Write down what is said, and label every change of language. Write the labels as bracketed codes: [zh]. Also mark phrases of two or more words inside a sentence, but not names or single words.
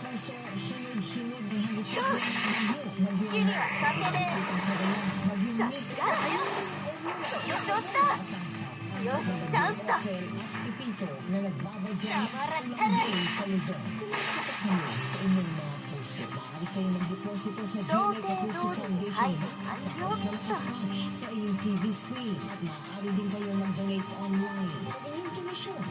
[ja] 好きにはさせねえ。さすが。その調子だ。よし、チャンスだ。黙らしたらいい。同点通りに配布完了っと。 [tl] sa iyong TV screen at maaari din kayo mag-donate online. Ang inyong tuition ay 100% [en] tax deductible. [ja] さあ、 [tl] Sa iyong TV screen, at maaari din kayo mag-donate online. Ang inyong tuition ay 100% [en] tax deductible.